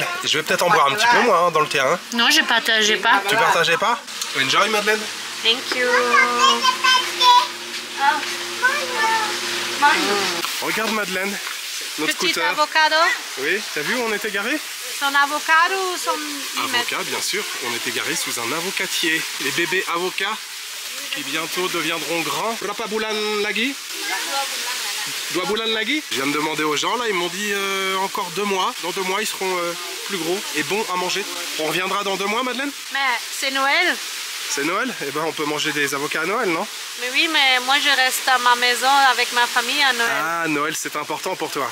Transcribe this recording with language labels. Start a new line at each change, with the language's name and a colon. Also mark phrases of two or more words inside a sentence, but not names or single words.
French: Je vais peut-être en boire un petit peu moi dans le terrain. Non, je partageais pas. Tu partageais pas?
English: Enjoy Madeleine. Thank you.
French: Regarde Madeleine, notre Petit scooter. avocado. Oui, t'as vu où on était garé? Son avocado ou son Avocat, bien sûr. On était garé sous un avocatier. Les bébés avocats qui bientôt deviendront grands.
Indonesian: Berapa bulan lagi? 2 bulan lagi?
French: Je viens de demander aux gens, là, ils m'ont dit encore 2 mois. Dans 2 mois, ils seront plus gros et bons à manger. On reviendra dans 2 mois, Madeleine? Mais c'est Noël. C'est Noël? Eh ben, on peut manger des avocats à Noël, non? Mais oui, mais moi, je reste à ma maison avec ma famille à Noël. Ah, Noël, c'est important pour toi.